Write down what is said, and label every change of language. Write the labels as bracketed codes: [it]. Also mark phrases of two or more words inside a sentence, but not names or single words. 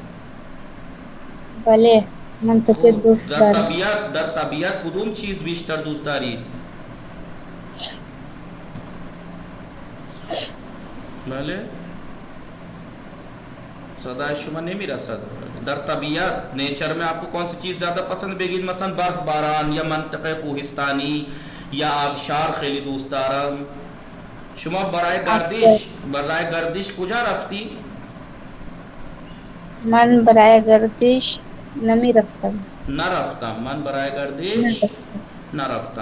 [fa] بله من طبیعت دوست دارم. در طبیعت کدوم چیز بیشتر دوست دارید؟ بله صدای شما نمی رسد. در طبیعت [ur] نیچر میں آپ کو کون سی چیز زیادہ پسند بگید؟ [fa] مثلا برف باران یا منطقه کوهستانی یا آبشار خیلی دوست دارم. شما برای گردش کجا رفتی؟ من برای گردش نمی رفتم. نرفتم. من برای گردش نرفتم.